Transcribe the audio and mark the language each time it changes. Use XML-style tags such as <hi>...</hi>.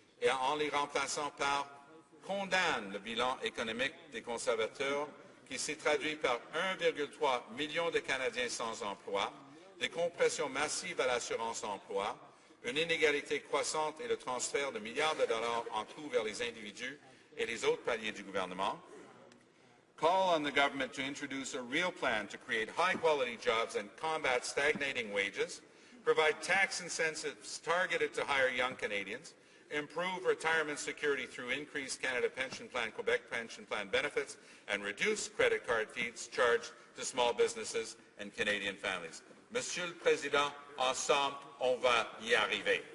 <fr>en les remplaçant par condamne le bilan économique des conservateurs qui s'est traduit par 1,3 million de Canadiens sans emploi, des compressions massives à l'assurance-emploi, une inégalité croissante et le transfert de milliards de dollars en tout vers les individus et les autres paliers du gouvernement.</fr> <en>Call on the government to introduce a real plan to create high-quality jobs and combat stagnating wages, provide tax incentives targeted to hire young Canadians, improve retirement security through increased Canada Pension Plan, Quebec Pension Plan benefits, and reduce credit card fees charged to small businesses and Canadian families.</en> <fr>Monsieur le Président, ensemble, on va y arriver.</fr>